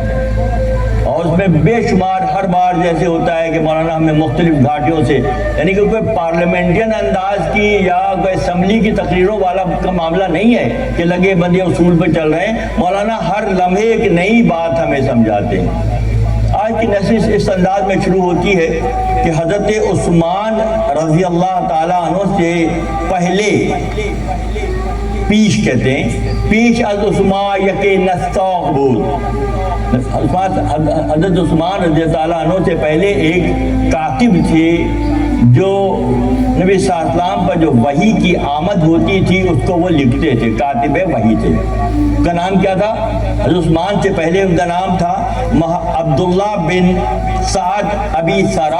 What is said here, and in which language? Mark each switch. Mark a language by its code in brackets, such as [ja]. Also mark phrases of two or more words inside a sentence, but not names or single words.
[ur] اور اس میں بے شمار ہر بار جیسے ہوتا ہے کہ مولانا ہمیں مختلف گھاٹیوں سے، یعنی کہ کوئی پارلیمنٹین انداز کی یا کوئی اسمبلی کی تقریروں والا کا معاملہ نہیں ہے کہ لگے بندے اصول پہ چل رہے ہیں. مولانا ہر لمحے ایک نئی بات ہمیں سمجھاتے ہیں. آج کی نشست اس انداز میں شروع ہوتی ہے کہ حضرت عثمان رضی اللہ تعالیٰ عنہ سے پہلے، پیش کہتے ہیں، [fa] پیش از عثمان یکی نستاق بود. [ur] حضرت عثمان رضی اللہ عنہ سے پہلے ایک کاتب تھے جو نبی صلی اللہ علیہ وسلم پر جو وحی کی آمد ہوتی تھی اس کو وہ لکھتے تھے، کاتب وحی تھے. اس کا نام کیا تھا؟ حضرت عثمان سے پہلے ان کا نام تھا عبداللہ بن سعد ابی سرا.